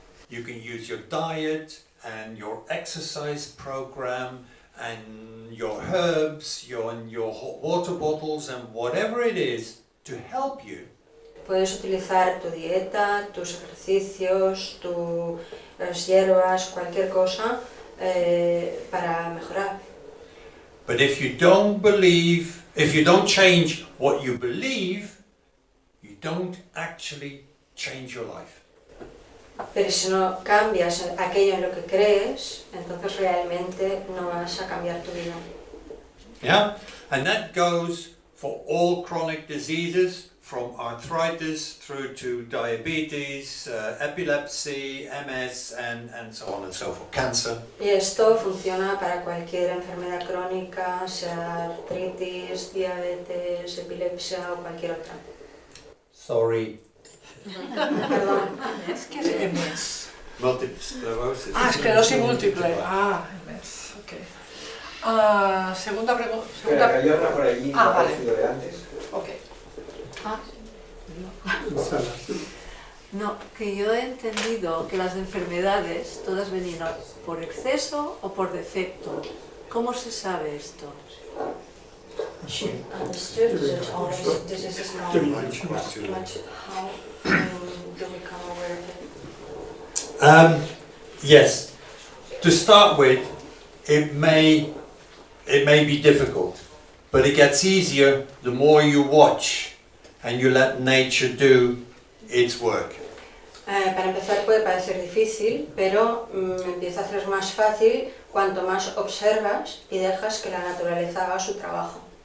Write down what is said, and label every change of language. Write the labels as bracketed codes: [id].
[en] You can use your diet and your exercise program and your herbs, your hot water bottles and whatever it is to help you. [es] Puedes utilizar tu dieta, tus ejercicios, las hierbas, cualquier cosa para mejorar. [en] But if you don't believe, if you don't change what you believe, you don't actually change your life. [es] Pero si no cambias aquello en lo que crees, entonces realmente no vas a cambiar tu vida. [en] Yeah? And that goes for all chronic diseases, from arthritis through to diabetes, epilepsy, MS, and so on and so forth, cancer. [es] Y esto funciona para cualquier enfermedad crónica, sea artritis, diabetes, epilepsia o cualquier otra. [en] Sorry. [es] Perdón. Es que es MS. [en] Multiple sclerosis. [es] Ah, esclerosis múltiple. Ah, MS, ok. Segunda pregunta. Espera, que hay otra por allí, Ah, no ha vale. aparecido de antes. Ok. No, que yo he entendido que las enfermedades todas venían por exceso o por defecto. ¿Cómo se sabe esto? [en] She understood that all these diseases now much how do we become aware of it? Yes. To start with, it may be difficult, but it gets easier the more you watch and you let nature do its work. [es] Para empezar puede parecer difícil, pero empieza a ser más fácil cuanto más observas y dejas que la naturaleza haga su trabajo.